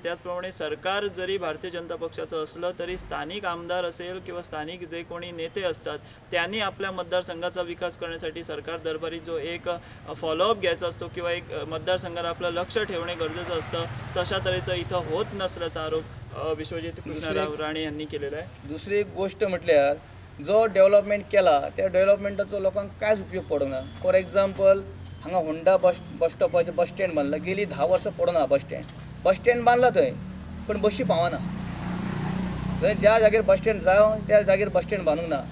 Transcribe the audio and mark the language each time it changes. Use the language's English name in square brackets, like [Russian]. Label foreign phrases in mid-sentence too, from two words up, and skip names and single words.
[Marathi] त्याचप्रमाणे सरकार जरी भारतीय जनता पक्षाचं असलं तरी स्थानिक आमदार असेल किंवा स्थानिक जे कोणी नेते असतात त्यांनी आपल्या मतदारसंघाचा विकास करण्यासाठी सरकार दरबारी जो एक फॉलोअप घ्यायचा असतो किंवा एक मतदारसंघाला आपलं लक्ष ठेवणे गरजेचं असतं, तशा तऱ्हेचं इथं होत नसल्याचा आरोप विश्वजित कृष्णराव राणे यांनी केलेला आहे. [Konkani] दुसरी एक गोष्ट म्हटल्यार जो डेव्हलपमेंट केला त्या डेव्हलपमेंटाचो लोकांक कांयच उपयोग पडूंक ना. [English] for example [Konkani] हांगा होंडा बस स्टॉपाचें [English] bus stand [Konkani] बांदला, गेली 10 वर्सां पडना [English] bus stand [Konkani] बांदला थंय पण बशी पावना. थंय ज्या जाग्यार [English] bus stand [Konkani] जाय त्या जाग्यार [English] bus stand [Konkani] बांदूंक ना.